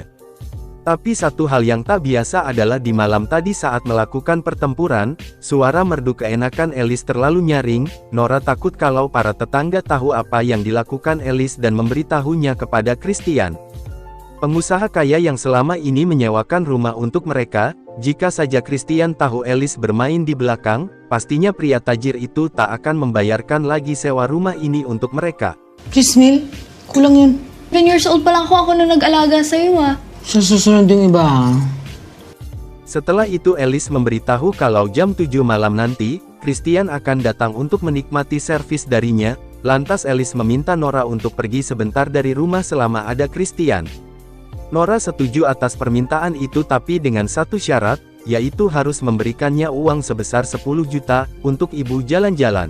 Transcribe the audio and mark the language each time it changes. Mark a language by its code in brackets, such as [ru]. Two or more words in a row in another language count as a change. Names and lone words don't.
[id] Tapi satu hal yang tak biasa adalah di malam tadi saat melakukan pertempuran, suara merdu keenakan Alice terlalu nyaring, Nora takut kalau para tetangga tahu apa yang dilakukan Alice dan memberitahunya kepada Christian. Pengusaha kaya yang selama ini menyewakan rumah untuk mereka, jika saja Christian tahu Alice bermain di belakang, pastinya pria tajir itu tak akan membayarkan lagi sewa rumah ini untuk mereka. [tl] Please, Mil, kulang yun. 10 [en] years old [tl] pa lang ako na nag-alaga sa'yo Sa susunod yung iba. [id] Setelah itu Alice memberitahu kalau jam 7 malam nanti, Christian akan datang untuk menikmati servis darinya, lantas Alice meminta Nora untuk pergi sebentar dari rumah selama ada Christian. Nora setuju atas permintaan itu tapi dengan satu syarat, yaitu harus memberikannya uang sebesar 10 juta, untuk ibu jalan-jalan.